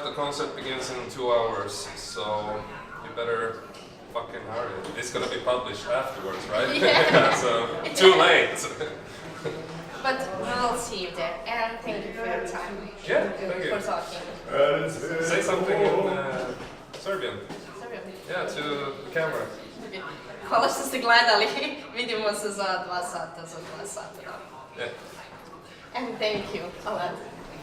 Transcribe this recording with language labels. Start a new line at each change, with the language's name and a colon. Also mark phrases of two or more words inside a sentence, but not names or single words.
English: The concert begins in 2 hours. So you better fucking hurry. It's gonna be published afterwards, right? Yeah. So too late. But we'll see you there. And thank you for your time. Yeah, thank you. For talking. Say something in Serbian. Serbian. Yeah, to the camera.
Serbian: Hvala što ste gledali. Vidimo se za 2 sata, za 2 sata.
English: Yeah. And thank you a lot.